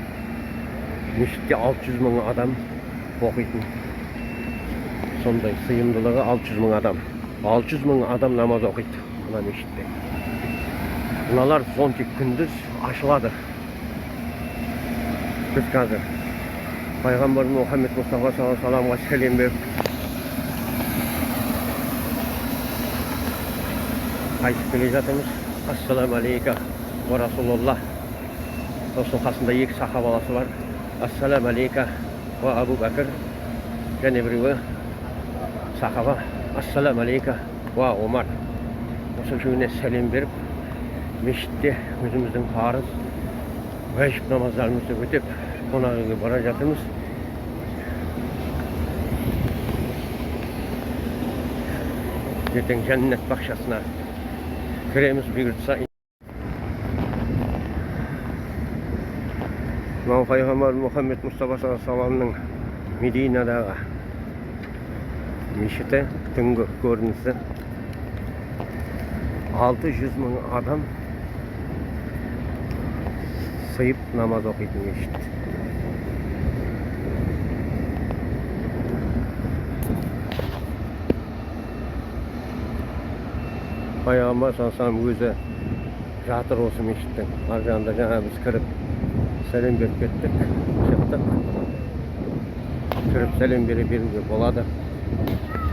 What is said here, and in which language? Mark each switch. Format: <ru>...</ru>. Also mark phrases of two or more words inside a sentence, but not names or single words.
<kk>Мешітте 600 мың адам оқитын. Сондай сыйымдылығы 600 мың адам. 600 мың адам намаз оқиды мына мешітте. Мыналар зонтик күндіз ашылады. Biz қазір Пайғамбарымыз Мұхаммед Мұстафа</kk> <ar>صلى الله عليه وسلم</ar> <kk>сәлем беріп қайтып келе жатырмыз.</kk> <ar>السلام عليك يا رسول الله.</ar> <kk>Осының қасында екі сахабаласы бар.</kk> <ar>السلام عليك يا أبا بكر.</ar> <kk>Және біреуі сахаба</kk> <ar>السلام عليك يا عمر.</ar> <kk>Осы үшеуіне сәлем беріп мешітте өзіміздің парыз вәжіп намаздарымызды өтеп қонақ үйге бара жатырмыз. Ертең жәннат бақшасына кіреміз бұйыртса. Мынау Пайғамбар Мұхаммед Мұстафа</kk> <ar>صلى الله عليه وسلم</ar> <kk>Мединадағы мешіті, түнгі көрінісі. 600 мың адам сыйып намаз оқитын мешіт. Пайғамбар</kk> <ar>صلى الله عليه وسلم</ar> <kk>өзі жатыр осы мешіттің. Ар жағында жаңа біз кіріп сәлем беріп кеттік, шықтық. Кіріп сәлем беруге болады.</kk>